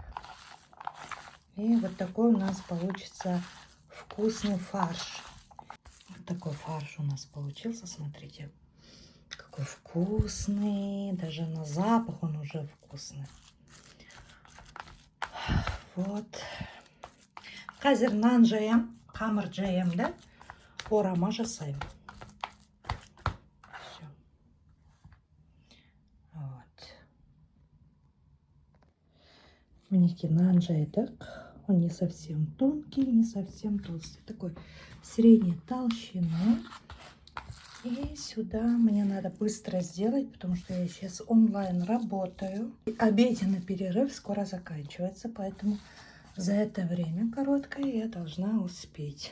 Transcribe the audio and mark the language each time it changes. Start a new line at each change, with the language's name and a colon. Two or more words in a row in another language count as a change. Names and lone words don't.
Russian: И вот такой у нас получится вкусный фарш. Вот такой фарш у нас получился, смотрите. Какой вкусный. Даже на запах он уже вкусный. Вот.
Kazakh: Қазір нан жаям, хамыр жаям, да? Орама жасаймын. Все. Вот. Мінекей нан жайдық.
Russian: Он не совсем тонкий, не совсем толстый. Такой средней толщины. И сюда мне надо быстро сделать, потому что я сейчас онлайн работаю. Обеденный перерыв скоро заканчивается, поэтому за это время короткое я должна успеть.